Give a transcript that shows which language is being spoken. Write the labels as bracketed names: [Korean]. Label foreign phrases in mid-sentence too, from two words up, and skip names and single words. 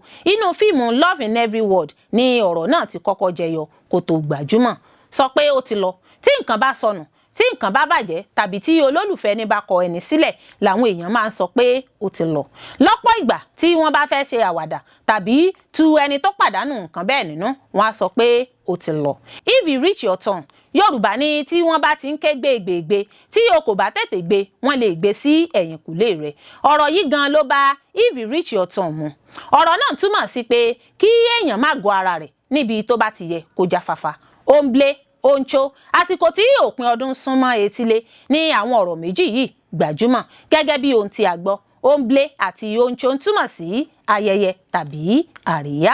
[Yoruba] Inú fíìmù Love in Every Word ni ọ̀rọ̀ náà ti kọ́kọ́ jẹyọ kó tó gbajúmọ̀. Sọ pé ó ti lọ. Tí nǹkan bá sọnù, tí nǹkan bá bàjẹ́ tàbí tí olólùfẹ́ ní bá kọ ẹni sílẹ̀, làwọn èèyàn máa ń sọ pé ó ti lọ. Lọ́pọ̀ ìgbà tí wọ́n bá fẹ́ ṣe àwàdà tàbí tu ẹni tó pàdánù nǹkan bẹ́ẹ̀ nínú, wọ́n á sọ pé ó ti lọ. [English] If you reach your turn, [Yoruba] Yorùbá ní tí wọ́n bá ti ń ké gbégbégbé, tí o kò bá tètè gbé, wọ́n lè gbé sí ẹ̀yìnkùlé rẹ̀. Ọ̀rọ̀ yìí gan ló bá [English] if you reach your turn [Yoruba] mu. Ọ̀rọ̀ náà túmọ̀ sí pé kí èèyàn má gọ ara rẹ̀ níbi tó bá ti yẹ kó jáfáfá. Omble, oncho, àsìkò tí òpin ọdún súnmọ́ etílé ní àwọn ọ̀rọ̀ méjì yìí gbajúmọ̀ gẹ́gẹ́ bí ohun tí a gbọ́. Omble àti oncho ń túmọ̀ sí ayẹyẹ tàbí àríyá.